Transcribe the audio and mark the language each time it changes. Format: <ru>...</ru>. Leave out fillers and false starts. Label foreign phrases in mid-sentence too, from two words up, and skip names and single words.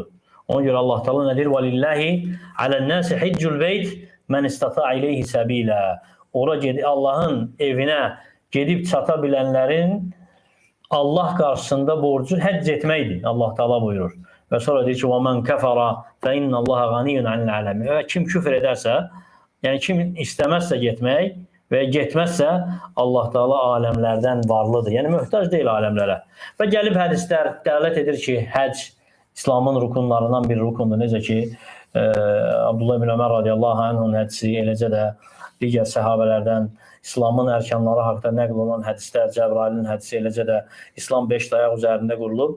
<az>Ona görə Allah Taala nə deyir?</az> <ar>"ولله على الناس حج البيت من استطاع إليه سبيلا."</ar> <az>Ora gedib Allahın evinə gedib çata bilənlərin Allah qarşısında borcu həcc etməkdir. Allah Taala buyurur. Və sonra deyir ki,</az> <ar>"ومن كفر فإن الله غني عن العالمين."</ar> <az>Və kim küfr edərsə, Yəni kim istəməzsə getmək və getməzsə Allah Taala aləmlərdən varlıdır. Yəni möhtac deyil aləmlərə. Və gəlib hədislər dəlalət edir ki, həcc İslamın rukunlarından bir rukundur. Necə ki, Abdullah ibn Ömər radiyallahu anh'ın hədisi, eləcə də digər səhabələrdən İslamın ərkanları haqqında nəql olunan hədislər, Cəbrailin hədisi, eləcə də İslam 5 dayaq üzərində qurulub.</az>